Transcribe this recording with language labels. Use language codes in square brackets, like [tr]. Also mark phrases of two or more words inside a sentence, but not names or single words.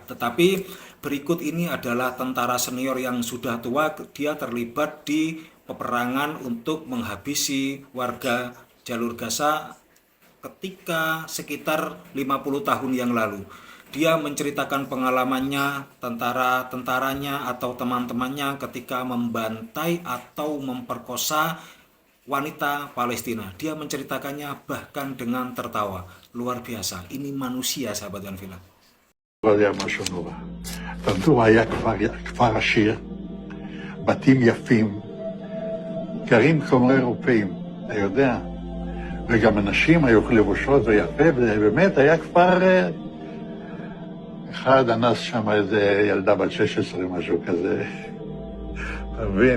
[id] Tetapi berikut ini adalah tentara senior yang sudah tua, dia terlibat di peperangan untuk menghabisi warga jalur Gaza ketika sekitar 50 tahun yang lalu. Dia menceritakan pengalamannya, tentara-tentaranya atau teman-temannya ketika membantai atau memperkosa wanita Palestina. Dia menceritakannya bahkan dengan tertawa. Luar biasa, ini manusia sahabat Yanvila. [he] לא יודע משהו נורא. טנטורה היה כפר עשיר, בתים יפים, גרים כמו אירופאים, אתה יודע, וגם אנשים היו לבושות ויפה, ובאמת היה כפר... אחד אנס שם איזה ילדה בת 16, משהו כזה, אתה מבין?